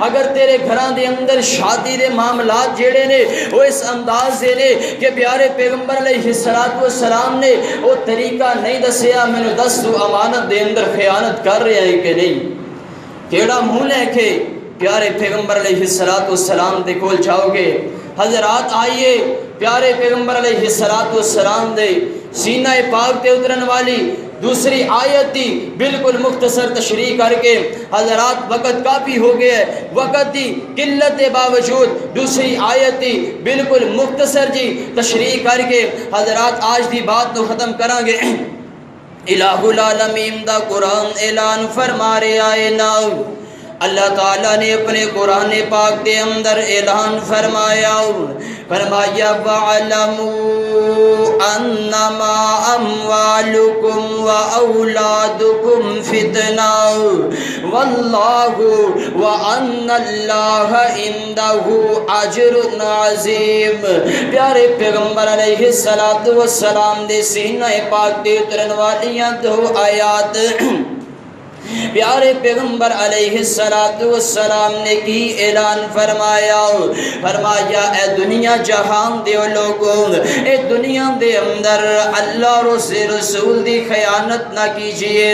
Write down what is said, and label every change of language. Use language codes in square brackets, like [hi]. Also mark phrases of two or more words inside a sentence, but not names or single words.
[pa] اگر تیرے گھران دے اندر شادی دے معاملات جیڑے نے وہ اس انداز دے نے کہ پیارے پیغمبر علیہ السلام نے وہ طریقہ نہیں دسیا، منو دس امانت دے اندر خیانت کر رہے ہیں کہ نہیں؟ کیڑا منہ لے کے پیارے پیغمبر علیہ السلام دے کول جاؤ گے؟ حضرات آئیے پیارے پیغمبر علیہ السلام دے سینہ پاک تے اترن والی دوسری آیت دی بالکل مختصر تشریح کر کے، حضرات وقت کافی ہو گیا ہے، وقت دی قلت باوجود دوسری آیت دی بالکل مختصر جی تشریح کر کے حضرات آج دی بات تو ختم کریں گے۔ الہ العالمین دا قرآن اعلان فرما رہا ہے نا، [ur] اللہ تعالیٰ نے اپنے قرآن پاک کے اندر اعلان فرمایا، فرمایا [ar] وَعَلَمُوا أَنَّمَا أَمْوَالُكُمْ وَأَوْلَادُكُمْ فِتْنَةٌ وَاللَّهُ وَأَنَّ اللَّهَ عِندَهُ أَجْرٌ عَظِيمٌ۔ [pa] پیارے پیغمبر علیہ السلام دے سینہ پاک دے اترن والیاں دو آیات پیارے پیغمبر علیہ السلام نے کی اعلان فرمایا، فرمایا اے دنیا جہان دے لوگوں، اے دنیا دے اندر اللہ رسول دی خیانت نہ کیجئے۔